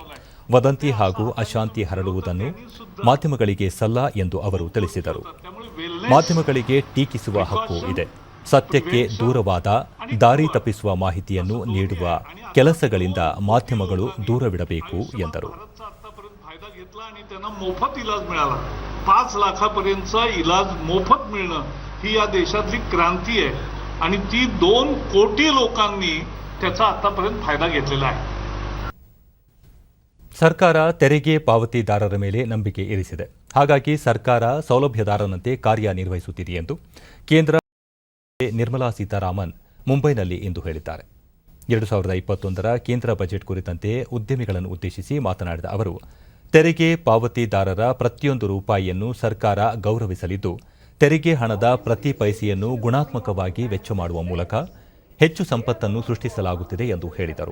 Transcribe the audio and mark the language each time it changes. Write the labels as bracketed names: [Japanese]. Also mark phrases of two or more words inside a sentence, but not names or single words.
[Kannada] ವದಂತಿ ಹಾಗೂ ಅಶಾಂತಿ ಹರಡುವುದನ್ನು ಮಾಧ್ಯಮಗಳಿಗೆ ಸಲ್ಲ ಎಂದು ಅವರು ತಿಳಿಸಿದರು. ಮಾಧ್ಯಮಗಳಿಗೆ ಟೀಕಿಸುವ ಹಕ್ಕು ಇದೆ. ಸತ್ಯಕ್ಕೆ ದೂರವಾದ ದಾರಿ ತಪ್ಪಿಸುವ ಮಾಹಿತಿಯನ್ನು ನೀಡುವ ಕೆಲಸಗಳಿಂದ ಮಾಧ್ಯಮಗಳು ದೂರವಿಡಬೇಕು ಎಂದರು. [Marathi] आणि त्यांना मोफत इलाज मिळाला. 5 लाखापर्यंतचा इलाज मोफत मिळणं ही या देशातली क्रांती आहे आणि ती 2 कोटी लोकांनी त्याचा आतापर्यंत फायदा घेतलेला आहे. [Kannada] ಸರ್ಕಾರ ತೆರಿಗೆ ಪಾವತಿದಾರರ ಮೇಲೆ ನಂಬಿಕೆ ಇರಿಸಿದೆ. ಹಾಗಾಗಿ ಸರ್ಕಾರ ಸೌಲಭ್ಯದಾರನಂತೆ ಕಾರ್ಯನಿರ್ವಹಿಸುತ್ತಿದೆ ಎಂದು ಕೇಂದ್ರ ನಿರ್ಮಲಾ ಸೀತಾರಾಮನ್ ಮುಂಬೈನಲ್ಲಿ ಇಂದು ಹೇಳಿದ್ದಾರೆ. 2021ರ ಕೇಂದ್ರ ಬಜೆಟ್ ಕುರಿತಂತೆ ಉದ್ಯಮಿಗಳನ್ನು ಉದ್ದೇಶಿಸಿ ಮಾತನಾಡಿದ ಅವರು, ತೆರಿಗೆ ಪಾವತಿದಾರರ ಪ್ರತಿಯೊಂದು ರೂಪಾಯಿಯನ್ನು ಸರ್ಕಾರ ಗೌರವಿಸಲಿದ್ದು, ತೆರಿಗೆ ಹಣದ ಪ್ರತಿ ಪೈಸೆಯನ್ನು ಗುಣಾತ್ಮಕವಾಗಿ ವೆಚ್ಚ ಮಾಡುವ ಮೂಲಕ ಹೆಚ್ಚು ಸಂಪತ್ತನ್ನು ಸೃಷ್ಟಿಸಲಾಗುತ್ತಿದೆ ಎಂದು ಹೇಳಿದರು.